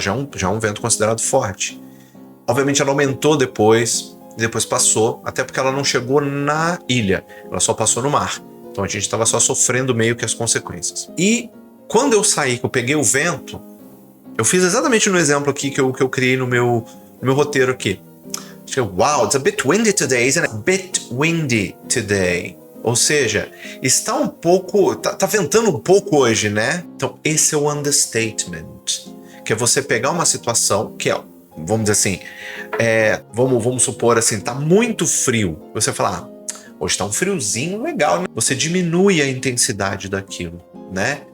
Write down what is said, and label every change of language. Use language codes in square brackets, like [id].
[pt] Já é um vento considerado forte. Obviamente ela aumentou depois passou, até porque ela não chegou na ilha, ela só passou no mar. Então a gente estava só sofrendo meio que as consequências. E quando eu saí, que eu peguei o vento, eu fiz exatamente no exemplo aqui que eu criei no meu roteiro aqui. [en] Wow, it's a bit windy today, isn't it? A bit windy today. [pt] Ou seja, está um pouco... Tá ventando um pouco hoje, né? Então esse é o understatement. Que é você pegar uma situação que é, vamos dizer assim, vamos supor assim, tá muito frio. Você fala, hoje tá um friozinho legal, né? Você diminui a intensidade daquilo, né?